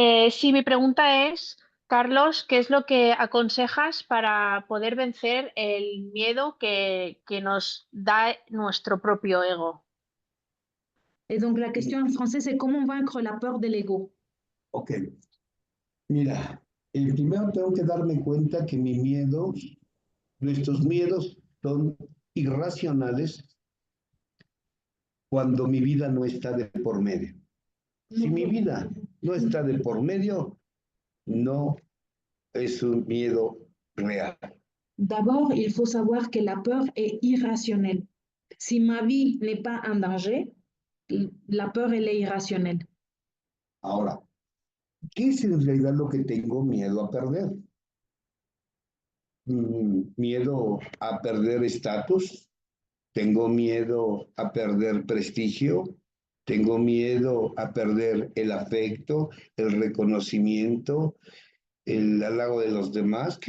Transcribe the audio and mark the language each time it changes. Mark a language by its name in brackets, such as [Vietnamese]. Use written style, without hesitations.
[Spanish] Sí, mi pregunta es, Carlos, ¿qué es lo que aconsejas para poder vencer el miedo que nos da nuestro propio ego? [French] Et donc la question en français, c'est comment vaincre la peur de l'ego? [Spanish] Ok, mira, primero tengo que darme cuenta que nuestros miedos son irracionales cuando mi vida no está de por medio. Si mi vida no está de por medio, no es un miedo real. [French] D'abord, il faut savoir que la peur est irrationnelle. Si ma vie n'est pas en danger, la peur, elle est irrationnelle. [Spanish] Ahora, ¿qué es en realidad lo que tengo miedo a perder? Miedo a perder estatus, tengo miedo a perder prestigio, tengo miedo a perder el afecto, el reconocimiento, el halago de los demás.